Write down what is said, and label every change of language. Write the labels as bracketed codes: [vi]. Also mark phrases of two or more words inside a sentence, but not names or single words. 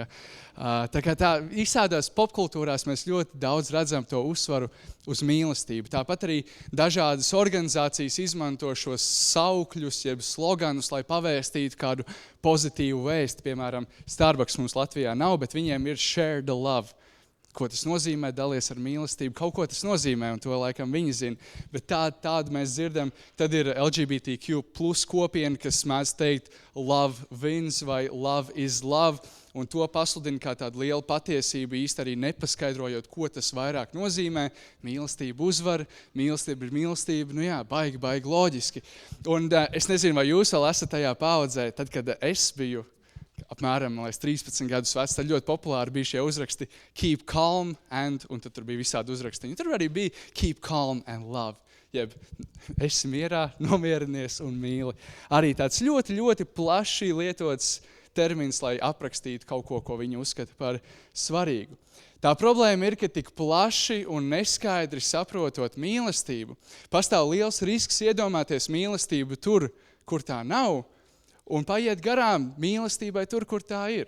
[lv] Tā visādās popkultūrās mēs ļoti daudz redzam to uzsvaru uz mīlestību. Tāpat arī dažādas organizācijas izmanto šos saukļus, jeb sloganus, lai pavēstītu kādu pozitīvu vēstu. Piemēram, Starbucks mums Latvijā nav, bet viņiem ir [en] share the love. [lv] Ko tas nozīmē, dalies ar mīlestību, kaut ko tas nozīmē, un to laikam viņi zina. Bet tādu mēs dzirdam, tad ir LGBTQ plus kopiena, kas mēdz teikt [en] love wins [lv] vai [en] love is love, [lv] un to pasludina kā tādu lielu patiesību, īsti arī nepaskaidrojot, ko tas vairāk nozīmē. Mīlestība uzvar, mīlestība ir mīlestība, baigi loģiski. Un es nezinu, vai jūs vēl esat tajā paaudzē, tad, kad es biju apmēram 13 gadus vecs, tad ļoti populāri bija šie uzraksti [en] keep calm and, [lv] un tad tur bija visādi uzrakstiņi. Tur arī bija [en] keep calm and love, [lv] jeb esi mierā, nomierinies un mīli. Arī tāds ļoti, ļoti plaši lietots termins, lai aprakstītu kaut ko, ko viņi uzskata par svarīgu. Tā problēma ir, ka tik plaši un neskaidri saprotot mīlestību, pastāv liels risks iedomāties mīlestību tur, kur tā nav, un paiet garām mīlestībai tur, kur tā ir.